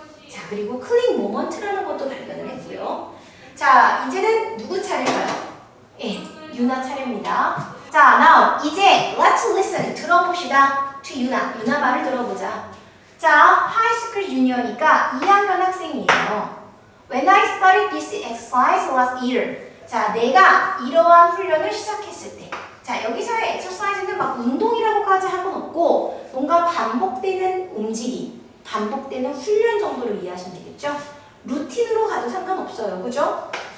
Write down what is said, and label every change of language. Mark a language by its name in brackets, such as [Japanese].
[Korean] 자, 그리고 클릭 모먼트라는 것도 발견을 했고요. 자, 이제는 누구 차례인가요? 예, 유나 차례입니다. 자, now 이제 [English] let's listen [Korean] 들어봅시다. to 유나 말을 들어보자. 자, 하이스쿨 주니어니까 2학년 학생이에요. [English] When I started this exercise last year. [Korean] 자, 내가 이러한 훈련을 시작했을 때. 자, 여기서의 exercise는 막 운동이라고까지 할 건 없고 뭔가 반복되는 움직임, 반복되는 훈련 정도로 이해하시면 되겠죠? 루틴으로 가도 상관없어요. 그죠?